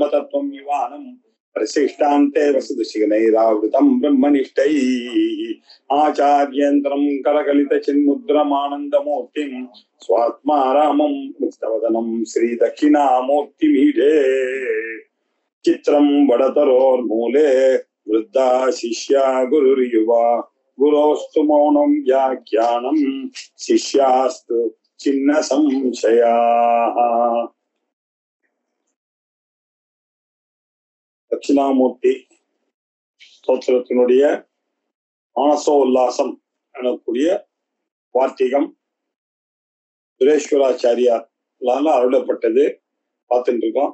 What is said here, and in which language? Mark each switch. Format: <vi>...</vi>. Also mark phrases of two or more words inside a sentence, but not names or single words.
<sa>तत्त्वं विवानं प्रशिष्टान्ते वसुदशिखनैरावृतं ब्रह्मनिष्ठैः आचार्येन्द्रं करकलित चिन्मुद्रमानन्दमूर्तिं स्वात्मा रामं मुक्तवदनं श्री दक्षिणामूर्तिमीढे चित्रं वडतरोर्मूले वृद्धा शिष्या गुरुर्युवा गुरोस्तु मौनं व्याख्यानं शिष्यास्तु चिन्ह संशयाः।</sa> <ta>தட்சிணாமூர்த்தி ஸ்தோத்திரத்தினுடைய மானசோல்லாசம் எனக்கூடிய வார்த்திகம் சுரேஸ்வராச்சாரியாரால அருளப்பட்டது பார்த்துட்டு இருக்கோம்.</ta>